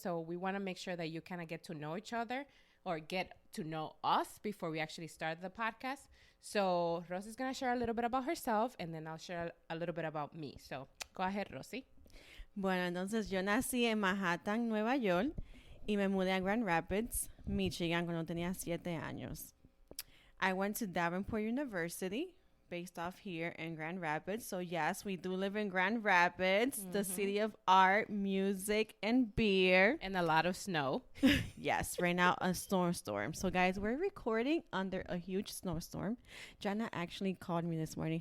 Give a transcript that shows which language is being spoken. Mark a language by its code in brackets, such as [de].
[en] So we want to make sure that you kind of get to know each other or get to know us before we actually start the podcast. So Rosie is going to share a little bit about herself, and then I'll share a little bit about me. So go ahead, Rosie. [es] Bueno, entonces yo nací en Manhattan, Nueva York, y me mudé a Grand Rapids, Michigan, cuando tenía 7 años. [en] I went to Davenport University, based off here in Grand Rapids. So yes, we do live in Grand Rapids, the city of art, music, and beer. And a lot of snow. Yes, right now a snowstorm. So guys, we're recording under a huge snowstorm. Jana actually called me this morning.